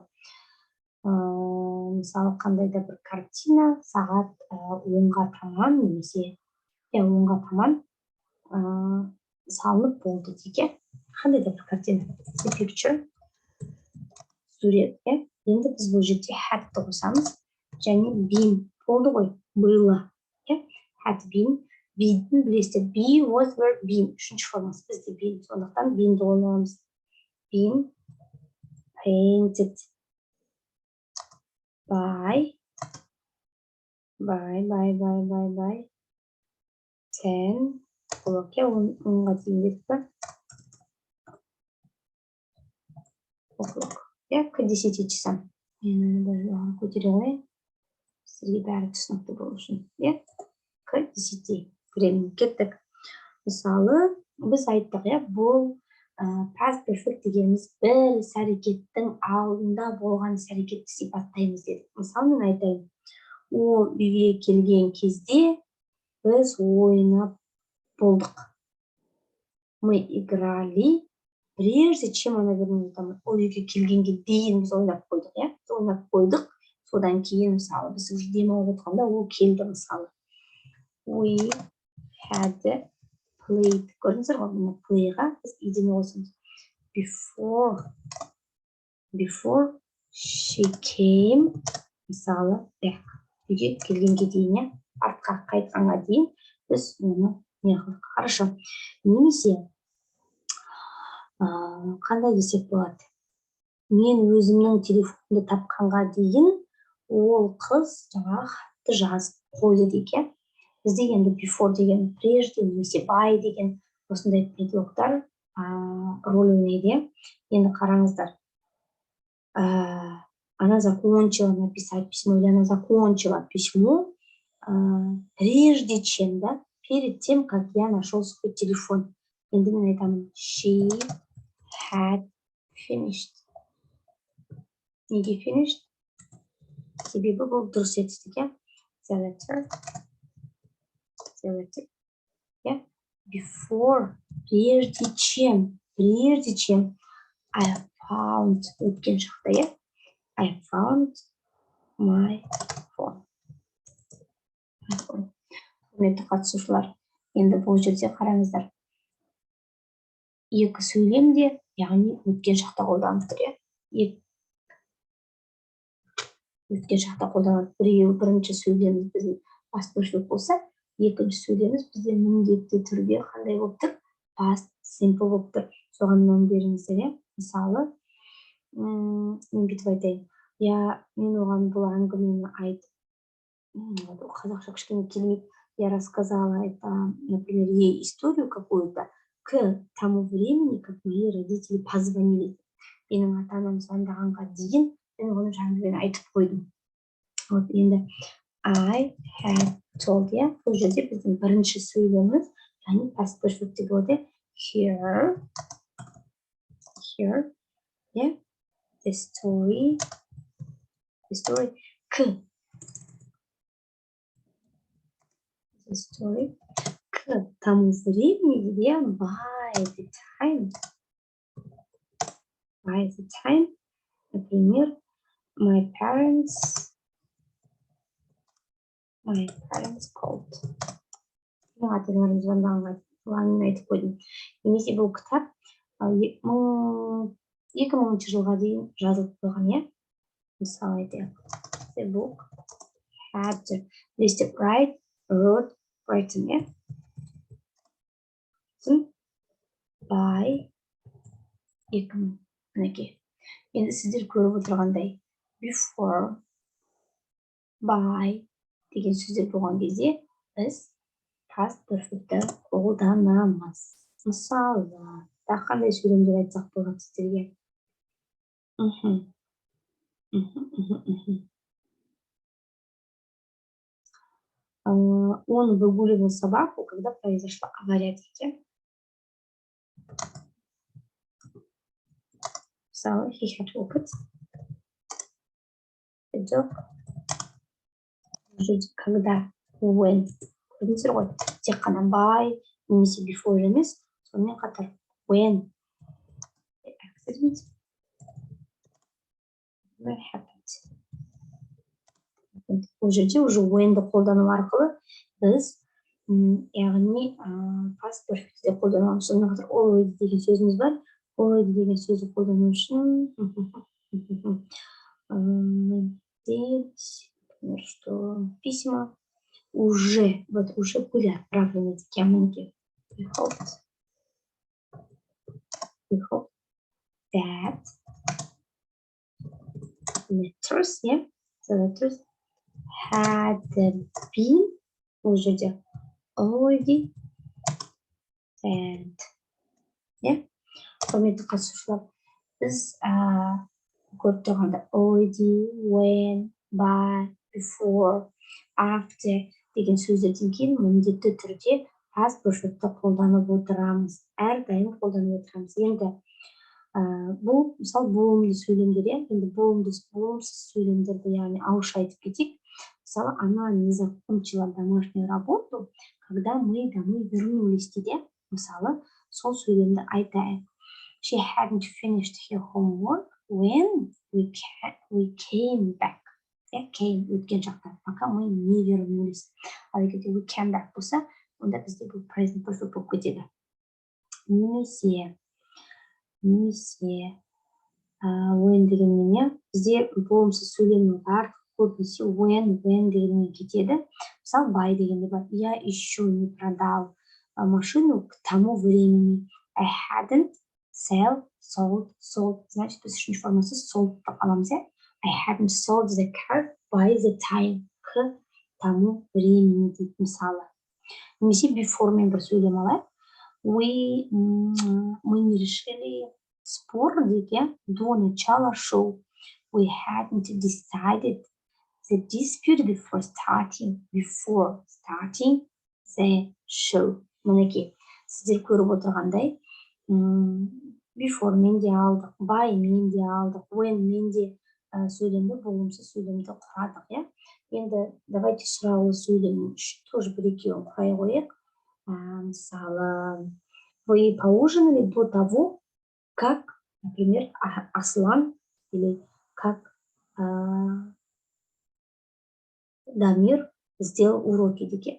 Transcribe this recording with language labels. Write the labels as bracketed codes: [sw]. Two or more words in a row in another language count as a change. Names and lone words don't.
[kk] Мысалы, қандай да бір картина сағат 10-ға таман немесе 10-ға таман салынып болды дейік. Қандай да бір картина, picture, сурет. Енді біз бұл жерде had'ты қосамыз және been болды ғой, было. [en] Had been, [kk] be'дің білесіздер, [en] be, was, were, been [kk] үшінші формасы бізде been, сондықтан been'ді қолданамыз. [en] Been painted by 10 o'clock. [kk] 10-ға дейін беріп па? [ru] К 10 часам. [kk] Мен даже көтере қояйын. Сізге бәрі түсінікті болу үшін. [ru] К 10 времени [kk] кеттік. Мысалы, біз айттық, бұл [en] past perfect [kk] дегеніміз бір іс-әрекеттің алдында болған іс-әрекетті сипаттаймыз дедік. Мысалы, мен айтайын, ол үйге келген кезде біз ойнап болдық. [ru] Мы играли, прежде чем она вернулась. [kk] Ол үйге келгенге дейін біз ойнап қойдық. Ойнап қойдық, содан кейін, мысалы, біз уже демалып отырғанда ол келді, мысалы. [en] We had played. [kk] Көрдіңіздер ғой, playға біз идене қосамыз. [en] Before she came, [kk] мысалы, үйге келгенге дейін, артқа қайтқанға дейін біз оны не қылдық. Хорошо. Немесе қандай десек болады? Мен өзімнің телефонымды тапқанға дейін ол қыз жаңағы хатты жазып қойды дейік. Бізде енді before деген прежде немесе by деген осындай предлогтар роль ойнайды. Енді қараңыздар. [ru] Она закончила написать письмо, или она закончила письмо прежде чем, да, перед тем, как я нашел свой телефон. [kk] Енді мен айтамын, [en] she had finished. [kk] Неге finished? Себебі бұл дұрыс етістік, [en] the letter. Before, [ru] прежде чем, [en] I found, [kk] өткен шақта, [en] I found my phone. [kk] Құрметті қатысушылар, енді бұл жерде қараңыздар. Екі сөйлемде, яғни өткен шақта қолданып тұр. Өткен шақта қолданып бірінші сөйлеміміз біздің [en] past perfect [kk] болса, екінші сөйлеміміз бізде міндетті түрде қандай болып тұр? [en] Past simple [kk] болып тұр. Соған мән беріңіздер. Мысалы, мен бүйтіп айтайын. Мен оған бұл әңгімені айтып, қазақша кішкене келмейді. [ru] Я рассказала это, например, ей историю какую-то к тому времени, как мои родители позвонили. [kk] Менің ата-анам звондағанға дейін мен оның әңгімені айтып қойдым. [en] Вот енді I had told, [kk] бұл жерде біздің бірінші сөйлеміміз, яғни [en] past perfect [kk] болады. [en] Here, the story, к. the story. [ru] К тому времени, где [en] by the time, [ru] например, [en] my parents called. [kk] ата-аналарым звондағанға айтып қойдым. Немесе бұл кітап 2000 жылға дейін жазылып қойған, иә? Мысалы айтайық. The book had listed wrote written, иә? By 2000. Мінекей. Енді сіздер көріп отырғандай before, by деген сөздер болған кезде біз [en] past perfect'ті [kk] қолданамыз. Мысалы, қандай сөйлемдер айтсақ болады сіздерге? [ru] Он выгуливал собаку, когда произошла авария. [en] So he had walked the dog. [ru] Когда, when, [kk] көрдіңіздер ғой, тек қана by немесе before емес, сонымен қатар [en] when accident happened. [kk] Бұл жерде уже when-ді қолдану арқылы біз яғни [en] past perfect'те [kk] қолданамыз. Сонымен қатар already деген сөзіміз бар. Already деген сөзді қолдану үшін [ru] например, что письма уже были отправлены кем-нибудь. [en] We hope that letters, yeah, the letters had been уже already sent. Yeah, [kk] құрметті қатысушылар, біз көріп тұрғанда already, when, by, before, after деген сөздерден кейін міндетті түрде [en] past perfect'ті [kk] қолданып отырамыз. Әрдайым қолданып отырамыз. Енді бұл мысалы болымды сөйлемдер, енді болымсыз сөйлемдерді, яғни ауызша айтып кетейік. Мысалы, [ru] она не закончила домашнюю работу, когда мы домой вернулись дейді. [kk] Мысалы, сол сөйлемді айтайық. [en] She hadn't finished her homework when we came back. [kk] Came өткен шақта, [ru] пока мы не вернулись. [kk] Ал егерде [en] we came back [kk] болса, онда бізде бұл [en] present perfect [kk] болып кетеді. Немесе when дегенмен бізде болымсыз сөйлемнің барлық көбінесе when дегенмен кетеді. Мысалы by дегенде бар. [ru] Я еще не продал машину к тому времени. [en] I hadn't sold. [kk] Значит, біз үшінші формасы sold деп аламыз, иә? [en] I hadn't sold the car by the time. [ru] К тому времени [kk] дейді мысалы. Немесе before мен бір сөйлем алайық. [ru] Мы не решили спор дейді до начала шоу. [en] We hadn't decided the dispute before starting the show. [kk] Мінекей, сіздер көріп отырғандай, before мен де алдық, by мен де алдық, when мен де сөйлемді, болымсыз сөйлемді құрадық, иә? Енді давайте сұраулы сөйлем тоже бір-екеуін құрай қояйық. Мысалы, [ru] вы поужинали до того, как, например, Аслан или как Дамир сделал уроки деке.